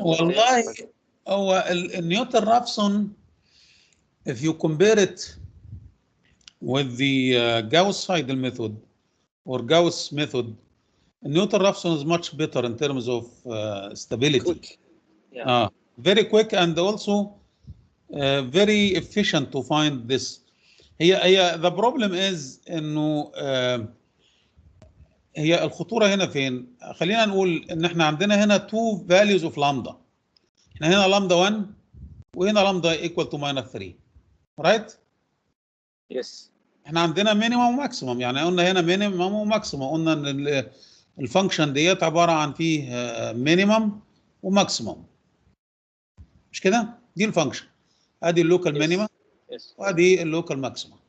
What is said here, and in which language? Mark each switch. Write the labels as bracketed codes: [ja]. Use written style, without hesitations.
[ar] والله هو النيوتن-رافسون [en] if you compare it with the Gauss-Seidel method or Gauss method, Newton-Raphson is much better in terms of stability. Quick. Yeah. Very quick and also very efficient to find this. [ar] هي [en] the problem is [ar] انه هي الخطورة هنا فين؟ خلينا نقول ان احنا عندنا هنا [en] two values of lambda. [ar] احنا هنا lambda 1 وهنا [en] lambda equal to minus 3. Right? Yes. [ar] احنا عندنا minimum وماكسيمم، يعني قلنا هنا minimum وماكسيمم، قلنا ان الفانكشن ديت عبارة عن فيه minimum وماكسيمم. مش كده؟ دي الفانكشن. ادي اللوكال مينيمم وادي اللوكال ماكسيمم.